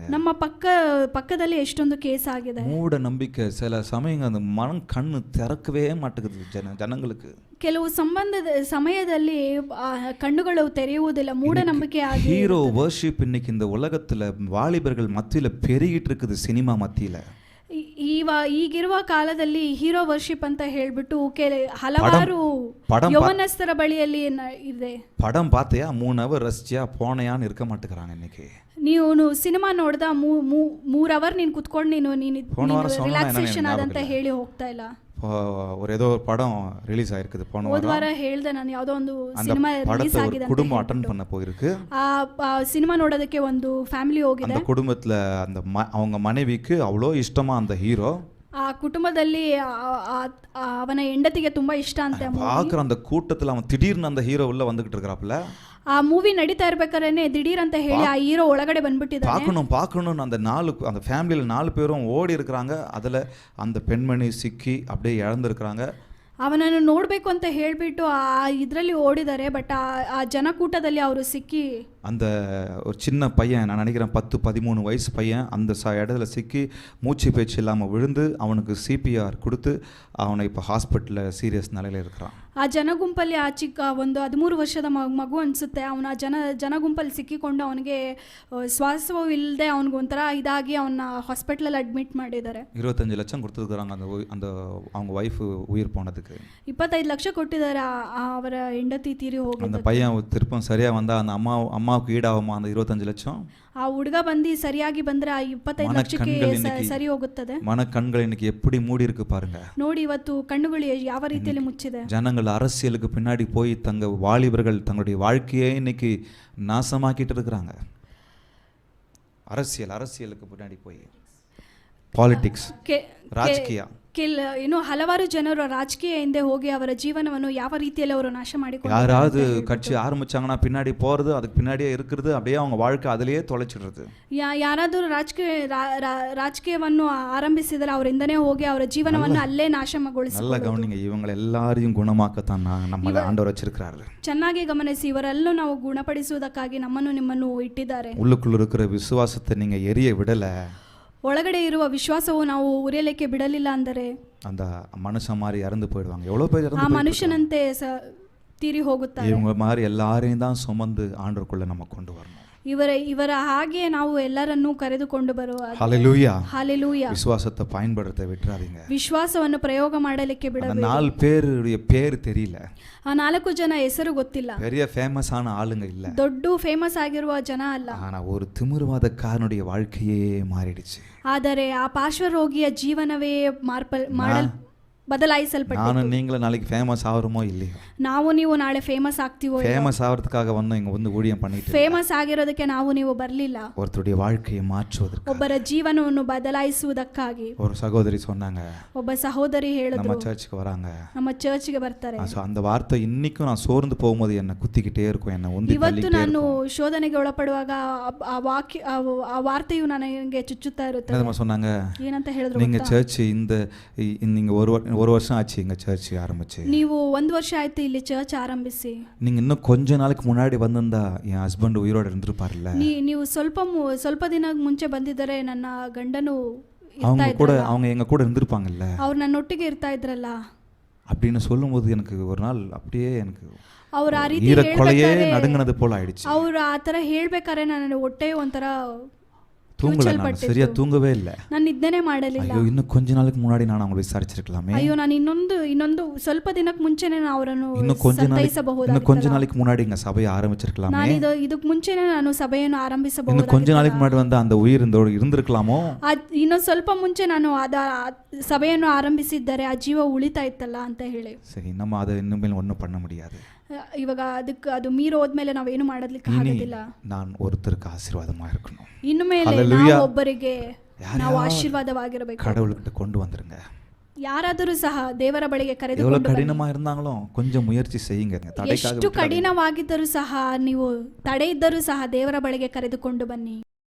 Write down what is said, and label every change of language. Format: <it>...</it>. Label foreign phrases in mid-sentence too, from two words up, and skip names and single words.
<kn>ನಮ್ಮ ಪಕ್ಕದಲ್ಲಿ ಎಷ್ಟೊಂದು ಕೇಸ್ ಆಗಿದೆ.</kn> <ta>மூட நம்பிக்கை சில சமயங்கள் அந்த மனம் கண்ணு திறக்கவே மாட்டேங்குது ಜನங்களுக்கு.</ta> <kn>ಕೆಲವು ಸಮಯದಲ್ಲಿ ಕಣ್ಣುಗಳು ತೆರೆಯುವುದಿಲ್ಲ, ಮೂಢನಂಬಿಕೆ ಆಗಿ.</kn> <ta>ஹீரோ வர்ஷிப் இன்னைக்கு இந்த உலகத்துல வாலிபர்கள் மத்தியில பெருகிட்டு இருக்குது, சினிமா மத்தியில.</ta> <kn>ಈಗಿರುವ ಕಾಲದಲ್ಲಿ ಹೀರೋ ವರ್ಷಿಪ್ ಅಂತ ಹೇಳ್ಬಿಟ್ಟು ಹಲವಾರು ಯೌವನಸ್ಥರ ಬಳಿಯಲ್ಲಿ ಇದೆ.</kn> <ta>படம் பார்த்தியா 3 அவர் ரசிச்சியா போனையான்னு இருக்க மாட்டேங்கிறாங்க இன்னைக்கு.</ta> <kn>ನೀವು ಸಿನಿಮಾ ನೋಡ್ದ 3 ಅವರ್ ನೀನು ಕುತ್ಕೊಂಡು ನೀನು ರಿಲ್ಯಾಕ್ಸೇಷನ್ ಆದಂತ ಹೇಳಿ ಹೋಗ್ತಾ ಇಲ್ಲ.</kn> <ta>ஒரு ஏதோ ஒரு படம் ரிலீஸ் ஆயிருக்குது போன</ta> <kn>வார ಹೇಳ್ದೆ ನಾನು, ಯಾವುದೋ ಒಂದು ಸಿನಿಮಾ ರಿಲೀಸ್ ಆಗಿದೆ ಅಂತ.</kn> <ta>குடும்பம் அட்டெண்ட் பண்ண போயிருக்கு.</ta> <kn>ಆ ಸಿನಿಮಾ ನೋಡೋದಕ್ಕೆ ಒಂದು ಫ್ಯಾಮಿಲಿ ಹೋಗಿದೆ.</kn> <ta>அந்த குடும்பத்துல அந்த அவங்க மனைவிக்கு அவ்வளோ ಇಷ್ಟமா அந்த ஹீரோ.</ta> <kn>ಆ ಕುಟುಂಬದಲ್ಲಿ ಅವನ ಹೆಂಡತಿಗೆ ತುಂಬಾ ಇಷ್ಟ ಅಂತೆ.</kn> <ta>பாக்குற அந்த கூட்டத்துல அவன் திடீர்னு அந்த ஹீரோ உள்ள வந்துகிட்டு இருக்கறாப்ல.</ta> <kn>ಆ ಮೂವಿ ನಡೀತಾ ಇರ್ಬೇಕಾದ್ರೆ ದಿಢೀರ್ ಅಂತ ಹೇಳಿ ಆ ಹೀರೋ ಒಳಗಡೆ ಬಂದ್ಬಿಟ್ಟಿದ್ದಾನೆ.</kn> <ta>பார்க்கணும் அந்த ஃபேமிலியில 4 பேரும் ஓடி இருக்கிறாங்க. அதுல அந்த பெண்மணி சிக்கி அப்படியே இழந்திருக்கிறாங்க.</ta> <kn>ಅವನನ್ನು ನೋಡಬೇಕು ಅಂತ ಹೇಳಿಬಿಟ್ಟು ಇದರಲ್ಲಿ ಓಡಿದ್ದಾರೆ. ಬಟ್ ಆ ಜನಕೂಟದಲ್ಲಿ ಅವರು ಸಿಕ್ಕಿ,</kn> <ta>அந்த ஒரு சின்ன பையன், நான் நினைக்கிறேன் 10-13 வயசு பையன், அந்த இடத்துல சிக்கி மூச்சு பேச்சு இல்லாமல் விழுந்து அவனுக்கு CPR கொடுத்து அவனை இப்போ ஹாஸ்பிட்டலில் சீரியஸ் நிலையில் இருக்கிறான்.</ta> <kn>ಆ ಜನಗುಂಪಲ್ಲಿ ಆ ಚಿಕ್ಕ ಒಂದು 13 ವರ್ಷದ ಮಗು ಅನಿಸುತ್ತೆ, ಅವನ ಜನಗುಂಪಲ್ಲಿ ಸಿಕ್ಕಿಕೊಂಡು ಅವನಿಗೆ ಶ್ವಾಸವೂ ಇಲ್ಲದೆ ಅವನಿಗೆ ಒಂಥರ ಇದಾಗಿ ಅವನ್ನ ಹಾಸ್ಪಿಟಲಲ್ಲಿ ಅಡ್ಮಿಟ್ ಮಾಡಿದ್ದಾರೆ.</kn> <ta>25 ಲಕ್ಷம் கொடுத்துருக்குறாங்க அந்த அவங்க ವೈಫ್ உயிர் போனதுக்கு.</ta> <kn>25 ಲಕ್ಷ ಕೊಟ್ಟಿದ್ದಾರೆ ಅವರ ಹೆಂಡತಿ ತೀರಿ ಹೋಗಿ.</kn> <ta>அந்த பையன் திருப்பம் சரியா வந்தா அந்த அம்மாவுக்கு ஈடாகுமா அந்த 25 லட்சம்?</ta> <kn>ಆ ಹುಡುಗ ಬಂದು ಸರಿಯಾಗಿ ಬಂದ್ರೆ ಆ 25 ಲಕ್ಷಕ್ಕೆ ಸರಿ ಹೋಗುತ್ತದೆ. ಮನ ಕಣ್ಗಳು</kn> <ta>இன்னைக்கு எப்படி மூடி இருக்கு பாருங்க.</ta> <kn>ನೋಡಿ ಇವತ್ತು ಕಣ್ಣುಗಳು ಯಾವ ರೀತಿಯಲ್ಲಿ ಮುಚ್ಚಿದೆ.</kn> <ta>ஜனங்கள் அரசியலுக்கு பின்னாடி போய் தங்க வாலிபர்கள் தங்களுடைய வாழ்க்கையை இன்னைக்கு நாசமாக்கிட்டு இருக்கிறாங்க. அரசியலுக்கு பின்னாடி போய் பாலிಟಿಕ್ಸ್,</ta> <kn>ರಾಜಕೀಯ, ಇನ್ನು ಹಲವಾರು ಜನರು ರಾಜಕೀಯ ಹಿಂದೆ ಹೋಗಿ ಅವರ ಜೀವನವನ್ನು ಯಾವ ರೀತಿಯಲ್ಲಿ ಅವರು ನಾಶ ಮಾಡಿಕೊಂಡು,</kn> <ta>யாராவது கட்சி ஆரம்பிச்சாங்கன்னா பின்னாடி போறது, அதுக்கு பின்னாடியே இருக்கிறது, அப்படியே அவங்க வாழ்க்கை அதிலேயே தொலைச்சிடுறது.</ta> <kn>ಯಾರಾದರೂ ರಾಜಕೀಯವನ್ನು ಆರಂಭಿಸಿದರೆ ಅವರಿಂದನೇ ಹೋಗಿ ಅವರ ಜೀವನವನ್ನು ಅಲ್ಲೇ ನಾಶಗೊಳಿಸಿ.</kn> <ta>நல்ல கவனிங்க, இவங்க எல்லாரையும் குணமாக்கத்தான் நம்மள ஆண்டவர் வச்சிருக்கிறாரு.</ta> <kn>ಚೆನ್ನಾಗಿ ಗಮನಿಸಿ, ಇವರೆಲ್ಲೂ ನಾವು ಗುಣಪಡಿಸುವುದಕ್ಕಾಗಿ ನಮ್ಮನ್ನು ನಿಮ್ಮನ್ನು ಇಟ್ಟಿದ್ದಾರೆ.</kn> <ta>உள்ளுக்குள்ள இருக்கிற விசுவாசத்தை நீங்க எரிய விடல,</ta> <kn>ಒಳಗಡೆ ಇರುವ ವಿಶ್ವಾಸವು ನಾವು ಉರಿಯಲಿಕ್ಕೆ ಬಿಡಲಿಲ್ಲ ಅಂದರೆ</kn> <ta>அந்த மனுஷன் மாதிரி இறந்து போயிடுவாங்க. எவ்வளவு பேர் இறந்து</ta> <kn>ಆ ಮನುಷ್ಯನಂತೆ ತೀರಿ ಹೋಗುತ್ತಾರೆ.</kn> <ta>இவங்க மாதிரி எல்லாரையும் தான் சுமந்து ஆண்டவருக்குள்ள நம்ம கொண்டு வரணும்.</ta> <kn>ಇವರ ಹಾಗೆ ನಾವು ಎಲ್ಲರನ್ನೂ ಕರೆದುಕೊಂಡು ಬರುವ.</kn> <ta>ஹல்லேலூயா, ஹல்லேலூயா. விசுவாசத்தை பயன்படுத்த விட்டுறாதீங்க.</ta> <kn>ವಿಶ್ವಾಸವನ್ನು ಪ್ರಯೋಗ ಮಾಡಲಿಕ್ಕೆ ಬಿಡಬೇಡಿ.</kn> <ta>4 பேருடைய பேர் தெரியல,</ta> <kn>ಆ 4 ಜನ ಹೆಸರು ಗೊತ್ತಿಲ್ಲ,</kn> <ta>பெரிய ஃபேமஸ் ஆன ஆளுங்க இல்ல,</ta> <kn>ದೊಡ್ಡ ಫೇಮಸ್ ಆಗಿರುವ ಜನ ಅಲ್ಲ.</kn> <ta>ஆனா ஒரு திமிர்வாதக்காரனுடைய வாழ்க்கையே மாறிடுச்சு.</ta> <kn>ಆದರೆ ಆ ಪಾರ್ಶ್ವರೋಗಿಯ ಜೀವನವೇ ಬದಲಾಯಿಸಲ್ಪಟ್ಟಿತು.</kn> <ta>ನಾನು நீங்களும் நாளைக்கு ஃபேமஸ் ஆவறோமோ இல்லையோ,</ta> <kn>ನಾವು ನೀವು ನಾಳೆ ಫೇಮಸ್ ಆಗ್ತೀವೋ,</kn> <ta>ஃபேமஸ் ஆவறதுக்காக இங்க வந்து ஊழியம் பண்ணிட்டு</ta> <kn>ಫೇಮಸ್ ಆಗಿರೋದಕ್ಕೆ ನಾವು ನೀವು ಬರಲಿಲ್ಲ,</kn> <ta>ஒருத்தருடைய வாழ்க்கையை மாற்றுவதற்கு,</ta> <kn>ಒಬ್ಬರ ಜೀವನವನ್ನು ಬದಲಾಯಿಸುವುದಕ್ಕಾಗಿ.</kn> <ta>ஒரு சகோதரி சொன்னாங்க,</ta> <kn>ಒಬ್ಬ ಸಹೋದರಿ ಹೇಳಿದ್ರು,</kn> <ta>நம்ம சர்ச்சுக்கு வராங்க,</ta> <kn>ನಮ್ಮ ಚರ್ಚ್ಗೆ ಬರ್ತಾರೆ.</kn> <ta>அந்த வார்த்தை இன்னைக்கும் நான் சோர்ந்து போகும்போது என்ன குத்திக்கிட்டே இருக்கும், என்ன உந்தி</ta> <kn>ಇವತ್ತು</kn> <ta>தள்ளிட்டே</ta> <kn>ನಾನು</kn> <ta>இருக்கும்.</ta> <kn>ಶೋಧನೆಗೆ ಒಳಪಡುವಾಗ ಆ ವಾರ್ತೆಯು ನನಗೆ ಚುಚ್ಚುತ್ತಾ ಇರುತ್ತೆ.</kn> <ta>என்னமா சொன்னாங்க,</ta> <kn>ಏನಂತ ಹೇಳಿದ್ರು,</kn> <ta>நீங்க சர்ச் நீங்க ஒரு வருஷம் ஆச்சு எங்க சர்ச் ஆரம்பிச்சு,</ta> <kn>ನೀವು 1 ವರ್ಷ ಆಯ್ತು ಇಲ್ಲಿ ಚರ್ಚ್ ಆರಂಭಿಸಿ,</kn> <ta>நீங்க இன்னும் கொஞ்ச நாளைக்கு முன்னாடி வந்திருந்தா என் ஹஸ்பண்ட் உயிரோட இருந்திருப்பார்ல,</ta> <kn>ನೀವು ಸ್ವಲ್ಪ ದಿನ ಮುಂಚೆ ಬಂದಿದ್ದರೆ ನನ್ನ ಗಂಡನು</kn> <ta>அவங்க எங்க கூட இருந்திருப்பாங்கல்ல,</ta> <kn>ಅವ್ರು ನನ್ನೊಟ್ಟಿಗೆ ಇರ್ತಾ ಇದ್ರಲ್ಲ</kn> <ta>அப்படின்னு சொல்லும்போது எனக்கு ஒரு நாள் அப்படியே எனக்கு</ta> <kn>ಅವ್ರು ಆ ರೀತಿ</kn> <ta>ஈரக்கொலையே நடுங்கினது போல ஆயிடுச்சு.</ta> <kn>ಅವ್ರು ಆ ಥರ ಹೇಳ್ಬೇಕಾದ್ರೆ ನನ್ನ ಹೊಟ್ಟೆ ಒಂಥರ</kn> <ta>தூங்கல, நான்</ta> <kn>ಕಿವುಚಲ್ಪಟ್ಟಿದ್ದು.</kn> <ta>சரியா தூங்கவே இல்லை.</ta> <kn>ನಾನು ನಿದ್ದೆನೇ ಮಾಡಲಿಲ್ಲ.</kn> <ta>ஐயோ, இன்னும் கொஞ்ச நாளுக்கு முன்னாடி நான் அவங்களை விசாரிச்சிருக்கலாமே.</ta> <kn>ಅಯ್ಯೋ, ನಾನು ಇನ್ನೊಂದು ಸ್ವಲ್ಪ ದಿನಕ್ಕೆ ಮುಂಚೆನೆ ನಾನು ಅವರನ್ನು</kn> <ta>இன்னும் கொஞ்ச</ta> <kn>ಸಂತೈಸಬಹುದಾಗಿತ್ತಲ್ಲ.</kn> <ta>நாளைக்கு முன்னாடி இங்க சபையை ஆரம்பிச்சிருக்கலாமே.</ta> <kn>ನಾನು ಇದಕ್ಕೆ ಮುಂಚೆನೆ ನಾನು ಸಭೆಯನ್ನು</kn> <ta>இன்னும்</ta> <kn>ಆರಂಭಿಸಬಹುದು.</kn> <ta>கொஞ்ச நாளைக்கு முன்னாடி வந்து அந்த உயிர் இருந்திருக்கலாமோ.</ta> <kn>ಇನ್ನೊಂದು ಸ್ವಲ್ಪ ಮುಂಚೆ ನಾನು ಸಭೆಯನ್ನು ಆರಂಭಿಸಿದ್ದರೆ ಆ ಜೀವ ಉಳಿತಾ ಇತ್ತಲ್ಲ ಅಂತ ಹೇಳಿ.</kn> <ta>சரி, நம்ம அதை இன்னுமே ஒன்றும் பண்ண முடியாது.</ta> <kn>ಇವಾಗ ಅದು ಮೀರಿ ಹೋದ್ಮೇಲೆ ನಾವೇನು ಮಾಡೋದಕ್ಕೆ ಆಗೋದಿಲ್ಲ.</kn> <ta>நான் ஒருத்தருக்கு ஆசீர்வாதமா இருக்கணும்.</ta> <kn>ಇನ್ನು ಮೇಲೆ Hallelujah. ನಾವು ಒಬ್ಬರಿಗೆ ನಾವು ಆಶೀರ್ವಾದವಾಗಿರಬೇಕು.</kn> <ta>கடவுள்கிட்ட கொண்டு வந்துருங்க.</ta> <kn>ಯಾರಾದರೂ ಸಹ ದೇವರ ಬಳಿಗೆ</kn> <ta>எவ்வளவு</ta> <kn>ಕರೆದುಕೊಂಡು ಬನ್ನಿ.</kn> <ta>கடினமா இருந்தாலும் கொஞ்சம் முயற்சி செய்யுங்க. தடைக்காக</ta> <kn>ಎಷ್ಟು ಕಠಿಣವಾಗಿದ್ದರೂ ಸಹ ನೀವು ತಡೆ ಇದ್ದರೂ ಸಹ ದೇವರ ಬಳಿಗೆ ಕರೆದುಕೊಂಡು ಬನ್ನಿ.</kn>